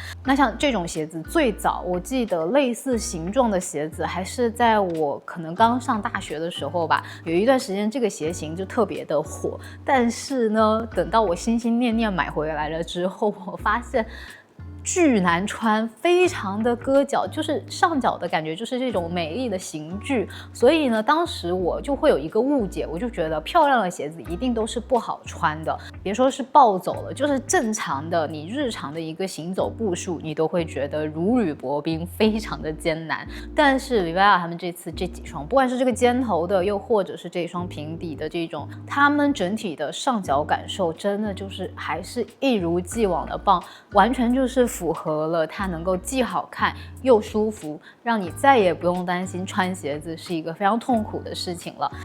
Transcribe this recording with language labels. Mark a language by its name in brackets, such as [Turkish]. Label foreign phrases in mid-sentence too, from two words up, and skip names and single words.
[Chinese] 那像這種鞋子，最早我記得類似形狀的鞋子還是在我可能剛上大學的时候吧，有一段時間這個鞋型就特別的火。但是呢，等到我心心念念買回來了之後，我發現巨難穿，非常的割腳，就是上腳的感覺就是這種美麗的刑具。所以呢，當時我就會有一個誤解，我就覺得漂亮的鞋子一定都是不好穿的，別說是暴走了，就是正常的你日常的一個行走步數，你都會覺得如履薄冰，非常的艱難。但是 Vivaia 他們這次這幾雙，不管是這個尖頭的，又或者是這雙平底的這種，他們整體的上腳感受真的就是還是一如既往的棒，完全就是符合了它能夠既好看又舒服，讓你再也不用擔心穿鞋子是一個非常痛苦的事情了。